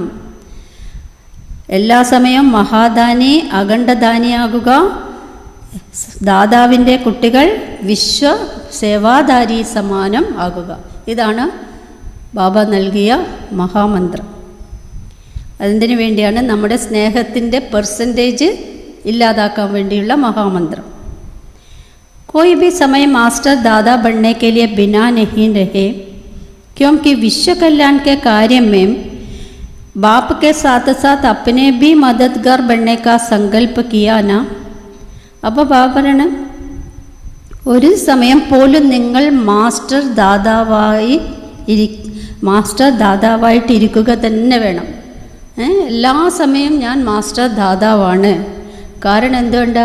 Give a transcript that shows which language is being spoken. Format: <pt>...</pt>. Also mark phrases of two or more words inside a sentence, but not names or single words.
<ml>എല്ലാ സമയവും മഹാദാനി അഖണ്ഡധാനിയാകുക, ദാതാവിൻ്റെ കുട്ടികൾ വിശ്വസേവാധാരി സമാനം ആകുക. ഇതാണ് ബാബ നൽകിയ മഹാമന്ത്രം. അതിന് വേണ്ടിയാണ് നമ്മുടെ സ്നേഹത്തിൻ്റെ പെർസെൻറ്റേജ് ഇല്ലാതാക്കാൻ വേണ്ടിയുള്ള മഹാമന്ത്രം.</ml> <hi>कोई भी समय मास्टर दादा बनने के लिए बिना नहीं रहे, क्योंकि विश्व कल्याण के कार्य में बाप के साथ साथ अपने भी मददगार बनने का संकल्प किया ना.</hi> <ml>അപ്പോൾ ബാബ പറയണം, ഒരു സമയം പോലും നിങ്ങൾ മാസ്റ്റർ ദാതാവായിട്ട് ഇരിക്കുക തന്നെ വേണം. എല്ലാ സമയം ഞാൻ മാസ്റ്റർ ദാതാവാണ്. കാരണം എന്തുകൊണ്ടാണ്?</ml>